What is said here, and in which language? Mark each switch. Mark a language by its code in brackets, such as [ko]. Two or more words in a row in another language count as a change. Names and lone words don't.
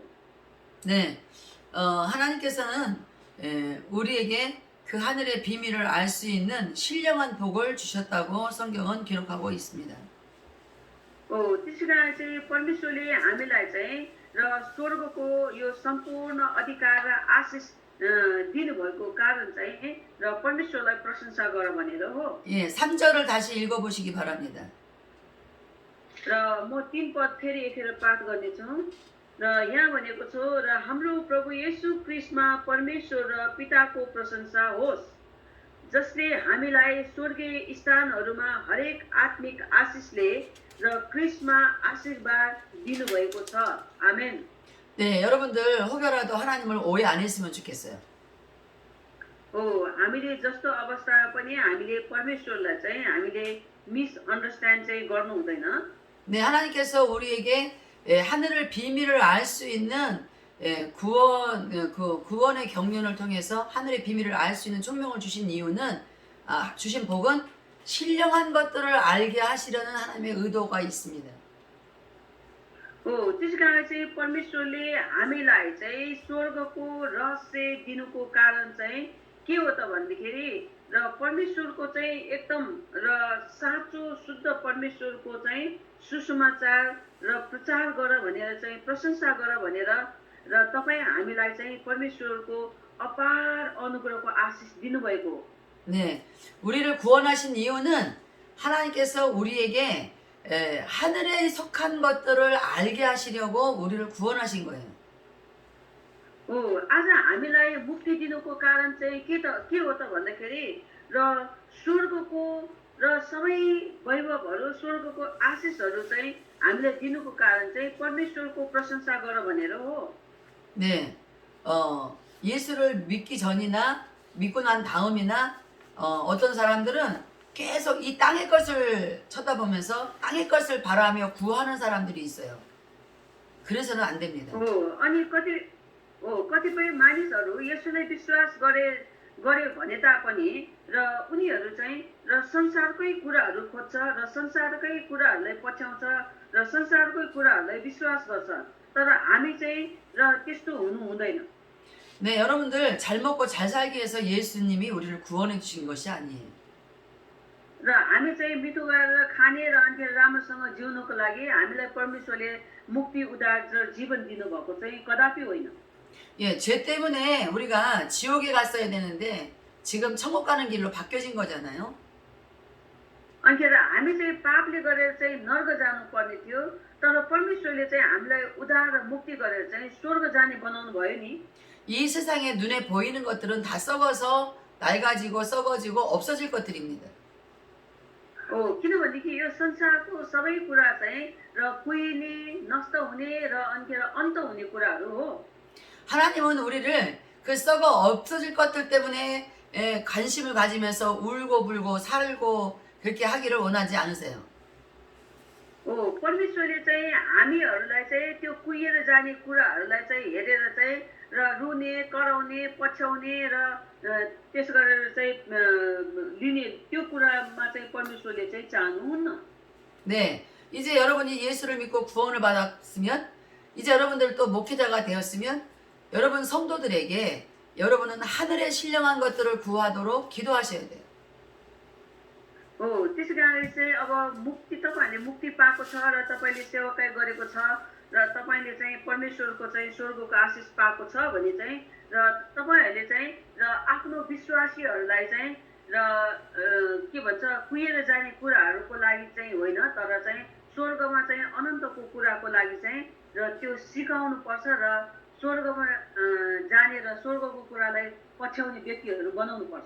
[ko] 네, 하나님께서는 우리에게 그 하늘의 비밀을 알 수 있는 신령한 복을 주셨다고 성경은 기록하고 있습니다. [ne] त्यसै कारण चाहिँ परमेश्वरले हामीलाई चाहिँ र स्वर्गको यो सम्पूर्ण अधिकार र आशिष दिनुभएको कारण चाहिँ र परमेश्वरलाई प्रशंसा गर भनेर हो। [ko] 예, 3절을 다시 읽어보시기 바랍니다. [ne] र म 3 पद फेरि एकखेर पाठ गर्नेछु। र यहाँ भनेको छ र हाम्रो प्रभु येशू ख्रीष्टमा परमेश्वर र पिताको प्रशंसा होस्, जसले हामीलाई स्वर्गीय स्थानहरूमा हरेक आत्मिक आशिषले र ख्रीष्टमा आशीर्वाद दिनुभएको छ। आमेन। [ko] 네, 여러분들 혹여라도 하나님을 오해 안 했으면 좋겠어요. [ne] हामीले जस्तो अवस्थामा पनि हामीले परमेश्वरलाई चाहिँ हामीले मिसअन्डरस्ट्यान्ड चाहिँ गर्नु हुँदैन। [ko] 네, 하나님께서 우리에게 하늘을 비밀을 알 수 있는 구원의 경륜을 통해서 하늘의 비밀을 알 수 있는 총명을 주신 이유는 주신 복은 신령한 것들을 알게 하시려는 하나님의 의도가 있습니다. [ne] त्यसै कारण चाहिँ परमेश्वरले हामीलाई चाहिँ स्वर्गको रहस्य दिनुको कारण चाहिँ के हो त भन्दाखेरि र परमेश्वरको चाहिँ एकदम र साँचो शुद्ध परमेश्वरको चाहिँ सुसमाचार र प्रचार गर भनेर चाहिँ प्रशंसा गर भनेर र तपाईँ हामीलाई चाहिँ परमेश्वरको अपार अनुग्रहको आशिष दिनुभएको हो। [ko] 네, 우리를 구원하신 이유는 하나님께서 우리에게 하늘에 속한 것들을 알게 하시려고 우리를 구원하신 거예요. [ne] आज हामीलाई मुक्ति दिनुको कारण चाहिँ के हो त भन्दाखेरि र स्वर्गको र सबै वैभवहरू स्वर्गको आशिषहरू चाहिँ हामीलाई दिनुको कारण चाहिँ परमेश्वरको प्रशंसा गर भनेर हो। [ko] 네, 예수를 믿기 전이나 믿고 난 다음이나 어떤 사람들은 계속 이 땅의 것을 쳐다보면서 땅의 것을 바라며 구하는 사람들이 있어요. 그래서는 안 됩니다. [ne] अनि कतिपय मानिसहरू यसुलाई विश्वास गरे भने तापनि र उनीहरू चाहिँ र संसारकै कुराहरू खोज्छ र संसारकै कुराहरूलाई पछ्याउँछ र संसारकै कुराहरूलाई विश्वास गर्छ। तर हामी चाहिँ र त्यस्तो हुनु हुँदैन। [ko] 네, 여러분들 잘 먹고 잘 살기 위해서 예수님이 우리를 구원해 주신 것이 아니에요. [ne] र हामी चाहिँ मिठो गरेर खाने र अनि राम्रोसँग जिउनको लागि हामीलाई परमेश्वरले मुक्ति उद्धार र जीवन दिनुभएको चाहिँ कदापि होइन। [ko] 예, 죄 때문에 우리가 지옥에 갔어야 되는데 지금 천국 가는 길로 바뀌어진 거잖아요. [ne] अनि हामी चाहिँ पापले गरेर चाहिँ नर्क जानु पर्ने थियो, तर परमेश्वरले चाहिँ हामीलाई उद्धार र मुक्ति गरेर चाहिँ स्वर्ग जाने बनाउनु भयो नि। [ko] 이 세상에 눈에 보이는 것들은 다 썩어서 낡아지고 썩어지고 없어질 것들입니다. [ne] किनभनेदेखि यो संसारको सबै कुरा चाहिँ र कुहिने नष्ट हुने र अनि अन्त हुने कुराहरू हो। [ko] 하나님은 우리를 그 썩어 없어질 것들 때문에 관심을 가지면서 울고 불고 살고 그렇게 하기를 원하지 않으세요. [ne] परमेश्वरले चाहिँ हामीहरूलाई चाहिँ त्यो कुहिएर जाने कुराहरूलाई चाहिँ हेरेर चाहिँ र रुने कराउने पछ्याउने र त्यस गरेर चाहिँ लिने त्यो कुरामा चाहिँ परमेश्वरले चाहिँ चाहनुहुन्न। [ko] 네, 이제 여러분이 예수를 믿고 구원을 받았으면 이제 여러분들 또 목회자가 되었으면 여러분 성도들에게 여러분은 하늘의 신령한 것들을 구하도록 기도하셔야 돼요. [ne] त्यसै कारणले चाहिँ अब तपाईँहरूले मुक्ति पाएको छ र तपाईँले सेवाकाई गरेको छ र तपाईँले चाहिँ परमेश्वरको चाहिँ स्वर्गको आशिष पाएको छ भने चाहिँ र तपाईँहरूले चाहिँ र आफ्नो विश्वासीहरूलाई चाहिँ र के भन्छ कुहिएर जाने कुराहरूको लागि चाहिँ होइन, तर चाहिँ स्वर्गमा चाहिँ अनन्तको कुराको लागि चाहिँ र त्यो सिकाउनु पर्छ र स्वर्गमा जाने र स्वर्गको कुरालाई पछ्याउने व्यक्तिहरू बनाउनु पर्छ।